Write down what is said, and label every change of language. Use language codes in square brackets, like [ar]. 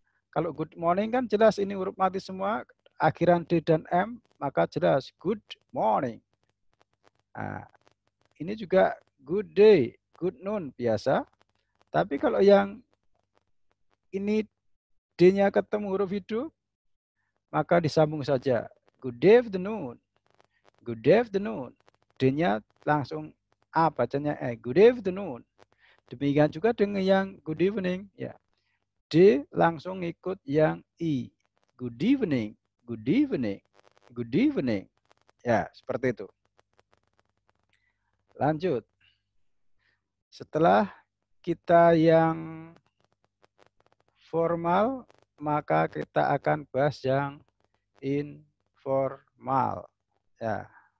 [id] Kalau [en] good morning [id] kan jelas ini huruf mati semua, akhiran D dan M, maka jelas good morning. Nah, ini juga [en] good day, good noon [id] biasa. Tapi kalau yang ini D-nya ketemu huruf hidup, maka disambung saja. [en] Good afternoon, good afternoon. [id] D-nya langsung A, bacanya E. [en] Good afternoon. [id] Demikian juga dengan yang [en] good evening, [id] ya. D langsung ikut yang I. [en] Good evening, good evening, good evening. [id] Ya, seperti itu. Lanjut. Setelah kita yang formal, maka kita akan bahas yang informal. Ya.